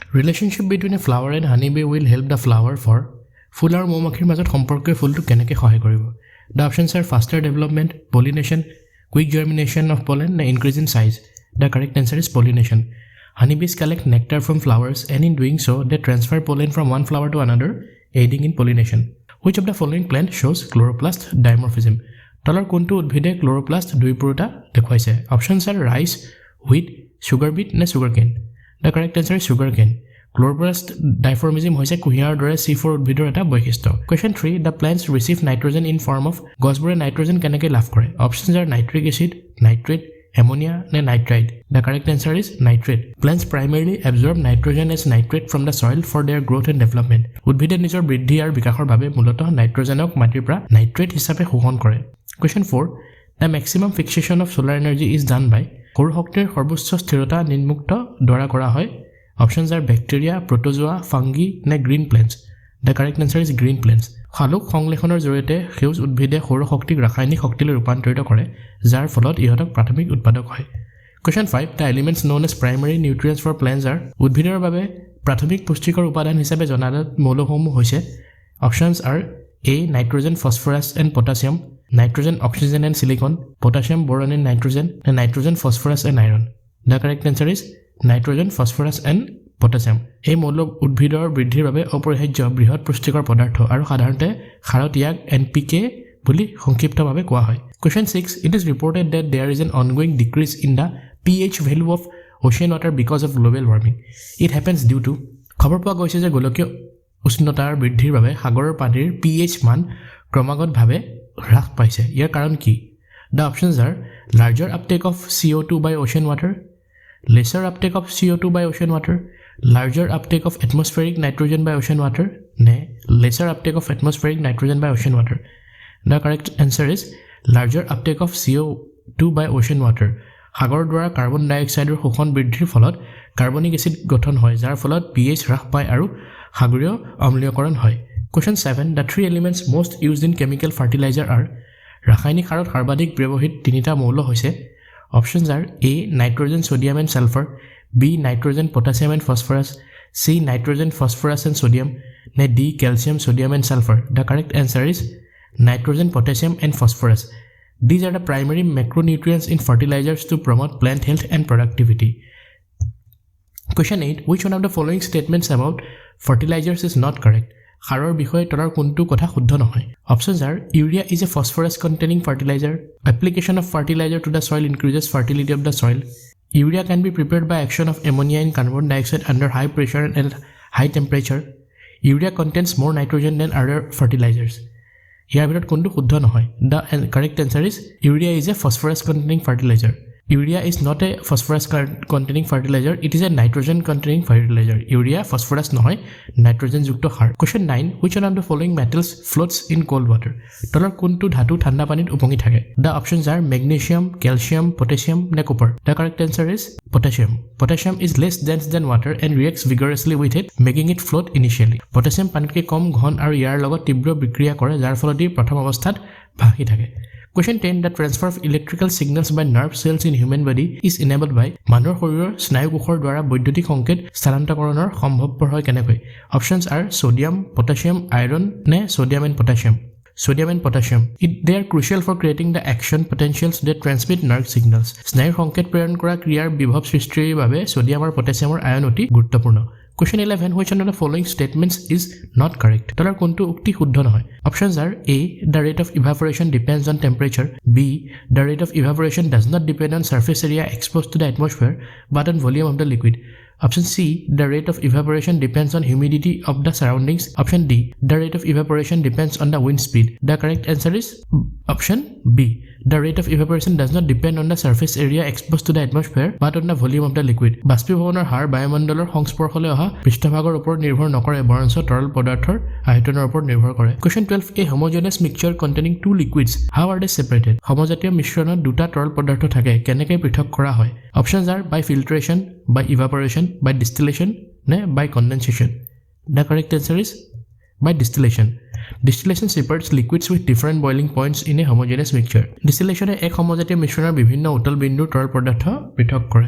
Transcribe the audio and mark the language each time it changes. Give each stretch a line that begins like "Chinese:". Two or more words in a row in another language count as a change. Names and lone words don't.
English: Relationship between a flower and honeybee will help the flower for
Assamese: ফুল আৰু মৌমাখিৰ মাজত সম্পৰ্কই ফুলটো কেনেকৈ সহায় কৰিব
English: The options are faster development, pollination, quick germination of pollen, and increase in size. The correct answer is pollination. Honeybees collect nectar from flowers and in doing so, they transfer pollen from one flower to another, aiding in pollination. Which of the following plant shows chloroplast dimorphism?
Assamese: তলৰ কোনটো উদ্ভিদে chloroplast দুইপুৰুটা দেখুৱাইছে?
English: Options are rice, wheat, sugar beet, নে sugarcane. The correct answer is sugarcane. Chloroplast dimorphism
Assamese: হৈছে কুঁহিয়াৰৰ দৰে C4 উদ্ভিদৰ এটা বৈশিষ্ট্য.
English: Question 3. The plants receive nitrogen in form of
Assamese: গছবোৰে নাইট্ৰজেন কেনেকৈ লাভ কৰে?
English: Options are nitric acid, nitrate, ammonia, নে nitrite. The correct answer is nitrate. Plants primarily absorb nitrogen as nitrate from the soil for their growth and development.
Assamese: উদ্ভিদে নিজৰ বৃদ্ধি আৰু বিকাশৰ বাবে মূলতঃ নাইট্ৰজেনক মাটিৰ পৰা নাইট্ৰেট হিচাপে শোষণ কৰে.
English: Question 4. The maximum fixation of solar energy is done by
Assamese: সৌৰ শক্তিৰ সৰ্বোচ্চ স্থিৰতা নিম্মুক্ত দ্বাৰা কৰা হয়.
English: Options are bacteria, protozoa, fungi, নে green plants. The correct answer is green plants.
Assamese: শালুক সংশ্লেষণৰ জৰিয়তে সেউজ উদ্ভিদে সৌৰ শক্তিক ৰাসায়নিক শক্তিলৈ ৰূপান্তৰিত কৰে যাৰ ফলত ইহঁতক প্ৰাথমিক উৎপাদক হয়.
English: Question 5. The elements known as primary nutrients for plants are
Assamese: উদ্ভিদৰ বাবে প্ৰাথমিক পুষ্টিকৰ উপাদান হিচাপে জনাজাত মৌলসমূহ হৈছে
English: Options are A. Nitrogen, phosphorus and potassium, nitrogen, oxygen and silicon, potassium, boron and nitrogen, and nitrogen, phosphorus and iron. The correct answer is nitrogen, phosphorus and potassium.
Assamese: এই মৌল উদ্ভিদৰ বৃদ্ধিৰ বাবে অপৰিহাৰ্য বৃহৎ পুষ্টিকৰ পদাৰ্থ আৰু সাধাৰণতে সাৰত ইয়াক NPK বুলি সংক্ষিপ্তভাৱে কোৱা হয়.
English: Question 6. It is reported that there is an ongoing decrease in the pH value of ocean water because of global warming. It happens due to
Assamese: খবৰ পোৱা গৈছে যে গোলকীয় উষ্ণতাৰ বৃদ্ধিৰ বাবে সাগৰৰ পানীৰ pH মান ক্ৰমাগতভাৱে হ্ৰাস পাইছে. ইয়াৰ কাৰণ কি?
English: The options are larger uptake of CO2 by ocean water, lesser uptake of CO2 by ocean water, larger uptake of atmospheric nitrogen by ocean water, ne lesser uptake of atmospheric nitrogen by ocean water. The correct answer is larger uptake of CO2 by ocean water.
Assamese: সাগৰৰ দ্বাৰা কাৰ্বন ডাই অক্সাইডৰ শোষণ বৃদ্ধিৰ ফলত কাৰ্বনিক এচিড গঠন হয় যাৰ ফলত pH হ্ৰাস পায় আৰু সাগৰীয় অম্লীয়কৰণ হয়.
English: Question 7. The three elements most used in chemical fertilizer are
Assamese: ৰাসায়নিক সাৰত সৰ্বাধিক ব্যৱহৃত তিনিটা মৌল হৈছে
English: Options are A. Nitrogen, sodium and sulfur, B. Nitrogen, potassium and phosphorus, C. Nitrogen, phosphorus and sodium, and D. Calcium, sodium and sulfur. The correct answer is nitrogen, potassium and phosphorus. These are the primary macronutrients in fertilizers to promote plant health and productivity. Question 8. Which one of the following statements about fertilizers is not correct?
Assamese: সাৰৰ বিষয়ে তলৰ কোনটো কথা শুদ্ধ নহয়?
English: Options are urea is a phosphorus containing fertilizer, application of fertilizer to the soil increases fertility of the soil, urea can be prepared by action of ammonia and carbon dioxide under high pressure and high temperature, urea contains more nitrogen than other fertilizers.
Assamese: ইয়াৰ ভিতৰত কোনটো শুদ্ধ নহয়?
English: The correct answer is urea is a phosphorus containing fertilizer. Urea is not a phosphorus containing fertilizer, it is a nitrogen containing fertilizer. Urea phosphorus
Assamese: নহয়, nitrogen যুক্ত সাৰ.
English: Question 9. Which one of the following metals floats in cold water?
Assamese: তলৰ কোনটো ধাতু ঠাণ্ডা পানীত উপঙি থাকে?
English: The options are magnesium, calcium, potassium, নে copper. The correct answer is potassium. Potassium is less dense than water and reacts vigorously with it, making it float initially.
Assamese: Potassium পানীতকৈ কম ঘন আৰু ইয়াৰ লগত তীব্ৰ বিক্ৰিয়া কৰে যাৰ ফলত ই প্ৰথম অৱস্থাত ভাহি থাকে.
English: Question 10. The transfer of electrical signals by nerve cells in human body is enabled by
Assamese: মানুহৰ শৰীৰৰ স্নায়ুকোষৰ দ্বাৰা বৈদ্যুতিক সংকেত স্থানান্তৰণৰ সম্ভৱপৰ হয় কেনেকৈ?
English: Options are sodium, potassium, iron, নে sodium and potassium. Sodium and potassium. They are crucial for creating the action potentials that transmit nerve signals.
Assamese: স্নায়ুৰ সংকেত প্ৰেৰণ কৰা ক্ৰিয়াৰ বিভৱ সৃষ্টিৰ বাবে সোডিয়াম আৰু পটাছিয়ামৰ আয়ন অতি গুৰুত্বপূৰ্ণ.
English: Question 11. Which one of the following statements is not correct?
Assamese: তলৰ কোনটো উক্তি শুদ্ধ নহয়?
English: Options are A. The rate of evaporation depends on temperature, B. The rate of evaporation does not depend on surface area exposed to the atmosphere but on volume of the liquid. Option C. The rate of evaporation depends on humidity of the surroundings. Option D. The rate of evaporation depends on the wind speed. The correct answer is option B. The rate of evaporation does not depend on the surface area exposed to the atmosphere but on the volume of the liquid.
Assamese: বাষ্পীভৱনৰ হাৰ বায়ুমণ্ডলৰ সংস্পৰ্শলৈ অহা পৃষ্ঠভাগৰ ওপৰত নিৰ্ভৰ নকৰে বৰঞ্চ তৰল পদাৰ্থৰ আয়তনৰ ওপৰত নিৰ্ভৰ কৰে.
English: Question 12. A homogeneous mixture containing two liquids. How are they separated?
Assamese: সমজাতীয় মিশ্ৰণত দুটা তৰল পদাৰ্থ থাকে কেনেকৈ পৃথক কৰা হয়?
English: Options are by filtration, by evaporation, by distillation, নে by condensation. The correct answer is by distillation. Distillation separates liquids with different boiling points in a homogeneous mixture.
Assamese: Distillation এক সমজাতীয় মিশ্ৰণৰ বিভিন্ন উতল বিন্দুৰ তৰল পদাৰ্থ পৃথক কৰে।